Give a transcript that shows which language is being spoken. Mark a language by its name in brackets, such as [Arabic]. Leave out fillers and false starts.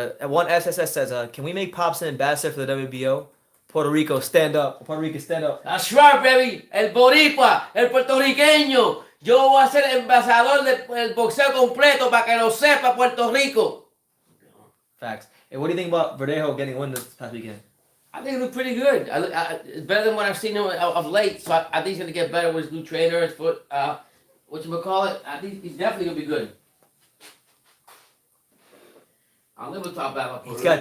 [English] One SSS says, can we make Pops an ambassador for the WBO? Puerto Rico, stand up. Puerto Rico, stand up. That's right, baby. [Spanish] El boricua, el puertorriqueño. Yo voy a ser embajador del boxeo completo para que lo sepa Puerto Rico. [English] Facts. Hey, what do you think about Verdejo getting a win this past weekend? I think it looked pretty good. It's better than what I've seen him of late. So I think he's going to get better with his new trainer. His foot, whatchamacallit. I think he's definitely going to be good. I'll never talk about Puerto Rico.